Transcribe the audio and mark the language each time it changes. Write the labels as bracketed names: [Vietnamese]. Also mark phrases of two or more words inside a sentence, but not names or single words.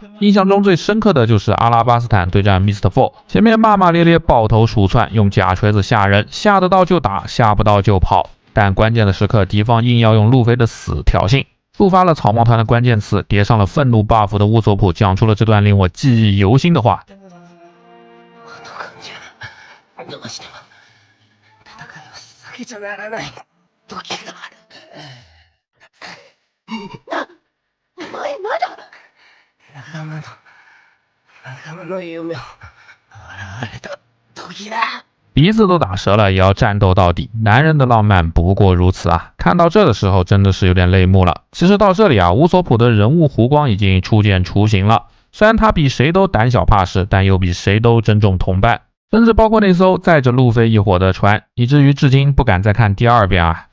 [Chinese] 印象中最深刻的就是阿拉巴斯坦对战 Mr. Four， 前面骂骂咧咧抱头鼠窜，用假锤子吓人，吓得到就打，吓不到就跑。但关键的时刻，敌方硬要用路飞的死挑衅，触发了草帽团的关键词，叠上了愤怒 buff 的乌索普讲出了这段令我记忆犹新的话。 [Japanese] どうしても戦いを避けちゃならない時がある。お前まだ仲間の夢を笑われた時だ。 [Chinese] 鼻子都打折了也要战斗到底，男人的浪漫不过如此啊！看到这的时候真的是有点泪目了。其实到这里啊，乌索普的人物弧光已经初见雏形了。虽然他比谁都胆小怕事，但又比谁都珍重同伴，甚至包括那艘载着路飞一伙的船，以至于至今不敢再看第2遍啊。